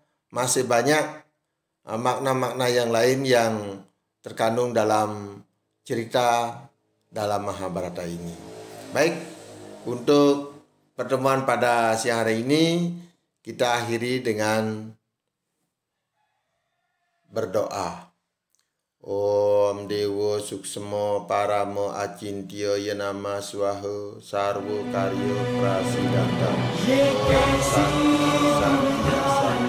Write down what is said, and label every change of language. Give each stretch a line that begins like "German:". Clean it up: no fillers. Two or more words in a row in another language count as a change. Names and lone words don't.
Indonesian: Masih banyak makna-makna yang lain yang terkandung dalam cerita dalam Mahabharata ini. Baik, untuk pertemuan pada siang hari ini kita akhiri dengan berdoa.
Sanskrit: ॐ देव सूक्ष्म परम अचिन्त्य यनाम स्वाहा सर्व कार्य प्रसिद्धान्त. ॐ शान्ति शान्ति